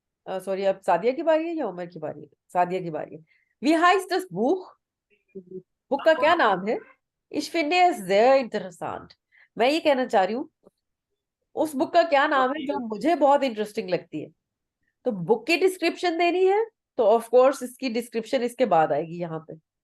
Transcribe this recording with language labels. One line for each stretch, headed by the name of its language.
Hindi: Sorry, अब सादिया की बारी है या उमर की बारी है? सादिया की बारी है।
German: Wie heißt das Buch?
Hindi: Book का क्या नाम है?
German: Ich finde es sehr interessant।
Hindi: मैं ये कहना चाह रही हूँ, उस बुक का क्या नाम है जो मुझे बहुत इंटरेस्टिंग लगती है। तो बुक की डिस्क्रिप्शन देनी है, तो ऑफ कोर्स इसकी डिस्क्रिप्शन इसके बाद आएगी यहाँ पे।